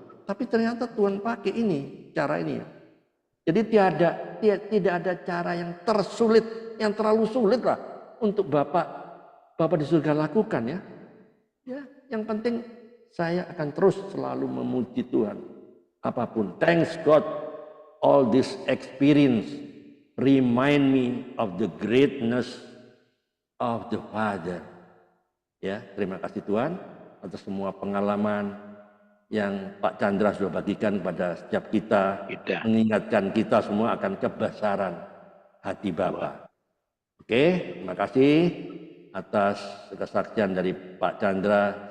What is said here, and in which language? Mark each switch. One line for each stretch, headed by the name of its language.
Indonesian: Tapi ternyata Tuhan pakai ini, cara ini. Jadi tidak ada cara yang tersulit, yang terlalu sulit lah untuk Bapak di surga lakukan ya. Ya, yang penting saya akan terus selalu memuji Tuhan. Apapun.
English: Thanks God, all this experience remind me of the greatness of the Father.
Indonesian: Ya, terima kasih Tuhan atas semua pengalaman yang Pak Chandra sudah bagikan pada setiap kita, mengingatkan kita semua akan kebesaran hati Bapa. Oke, terima kasih atas kesaksian dari Pak Chandra.